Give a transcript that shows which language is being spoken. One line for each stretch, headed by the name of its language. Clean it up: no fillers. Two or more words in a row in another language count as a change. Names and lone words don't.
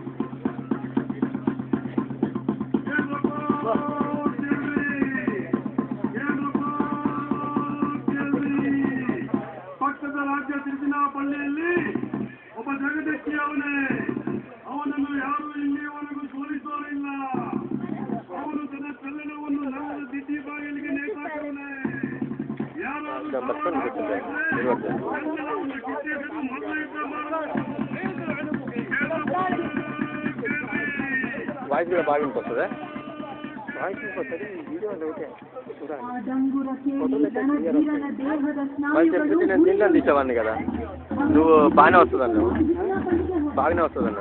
Kannada: ಪಕ್ಕದ ರಾಜ್ಯ ತಿರುಚಿನಾಪಳ್ಳಿಯಲ್ಲಿ ಒಬ್ಬ ಜಗದಕ್ಕಿ ಅವನೇ. ಅವನನ್ನು ಯಾರು ಇಲ್ಲಿಯವರೆಗೂ ಸೋಲಿಸೋರಿಲ್ಲ. ಅವನು ತನ್ನ ಚಲನವನ್ನು ನಗರದ ದಿಟ್ಟಿ ಬಾಗಿಲಿಗೆ ನೇತಾಕವನೇ. ಯಾರಾದರೂ
Telugu: వాయిస్ కూడా బాగా వినిపిస్తుంది. వాయిస్ వినిపిస్తుంది,
English: video okay.
Telugu: నేను దీంట్లో తీసేవాడిని కదా, నువ్వు బాగానే వస్తుందండి, నువ్వు బాగానే వస్తుందండి.